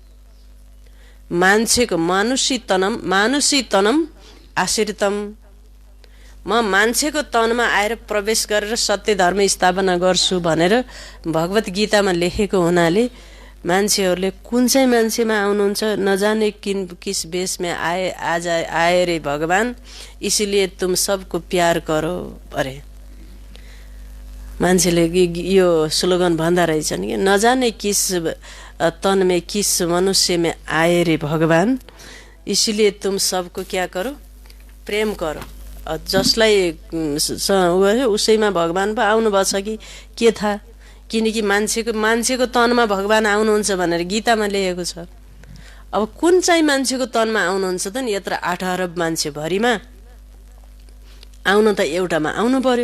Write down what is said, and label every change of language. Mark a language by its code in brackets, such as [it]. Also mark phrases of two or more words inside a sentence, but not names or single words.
[sa] मान्छेको मानुषी तनम आश्रितम। [ne] म मान्छेको तनमा आएर प्रवेश गरेर सत्य धर्म स्थापना गर्छु भनेर भगवत गीतामा लेखेको हुनाले मान्छेहरूले कुन चाहिँ मान्छेमा आउनुहुन्छ, [hi] नजाने किस बेस में आए रे भगवान, इसीलिए तुम सबको प्यार करो अरे। [ne] मान्छेले यो स्लोगन भन्दा रहेछन् कि [hi] नजाने किस तन में किस मनुष्य में आए रे भगवान, इसीलिए तुम सबको क्या करो, प्रेम करो। [ne] जसलाई उसैमा भगवान पो आउनुभएको छ कि के थाहा, किनकि मान्छेको तनमा भगवान आउनुहुन्छ भनेर गीतामा लेखेको छ। अब कुन चाहिँ मान्छेको तनमा आउनुहुन्छ त नि? यत्र 8 अरब मान्छे भरिमा आउन त एउटामा आउनु पर्यो।